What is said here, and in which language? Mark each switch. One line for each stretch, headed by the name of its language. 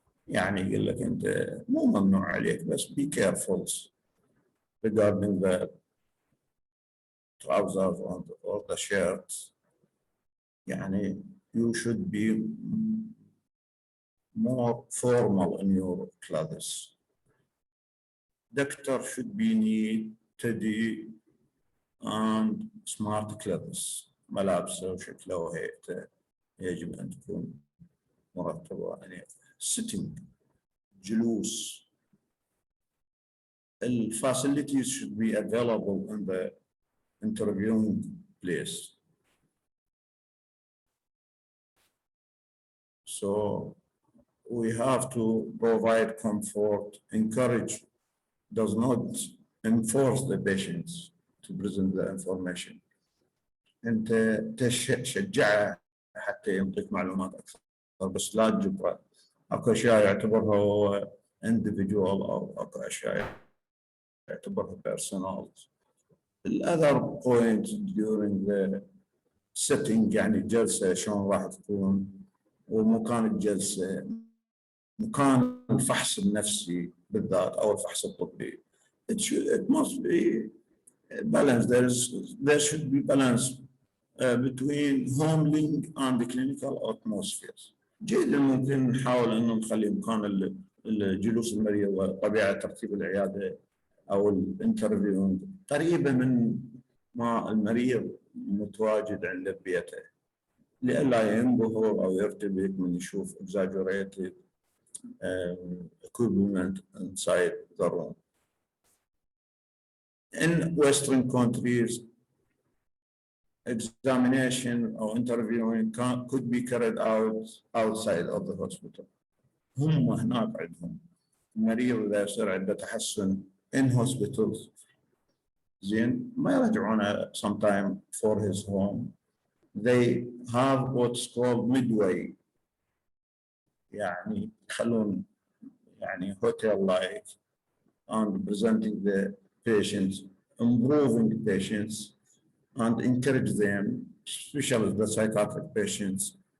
Arabic: يعني يقول لك أنت مو ممنوع عليك بس
English: be careful regarding the trousers or the shirts. يعني you should be more formal in your clothes. Doctor should be neat, tidy, and smart clothes.
Arabic: ملابسه وشكله وهيئته يجب أن تكون مرتبة. يعني sitting, جلوس.
English: The facilities should be available in the interviewing place. So we have to provide comfort, encourage, does not enforce the patients to present the information.
Arabic: أنت تشجعه حتى ينطيك معلومات أكثر بس لا تجبره. أكو أشياء يعتبرها هو individual أو أكو أشياء يعتبرها personal.
English: The other point during the sitting
Arabic: يعني الجلسة شلون راح تكون ومكان الجلسة مكان الفحص النفسي بالذات أو الفحص الطبي.
English: It must be balanced. There should be balance between homeling and the clinical atmosphere.
Arabic: جيدا ممكن نحاول أن نخلي مكان الجلوس المريض وطبيعة ترتيب العيادة أو الانترفيو قريبة من ما المريض متواجد عند بيته لئلا ينبهر أو يرتبك من يشوف
English: exaggerated equipment inside the room. In Western countries, examination or interviewing could be carried out outside of the hospital.
Arabic: هم هناك عندهم المريض إذا يصير عنده تحسن
English: in hospitals
Arabic: زين ما يرجعونه sometime for his home.
English: They have what's called midway
Arabic: يعني يخلون يعني
English: hotel like and presenting the patients, improving the patients and encourage them, especially the psychiatric patients.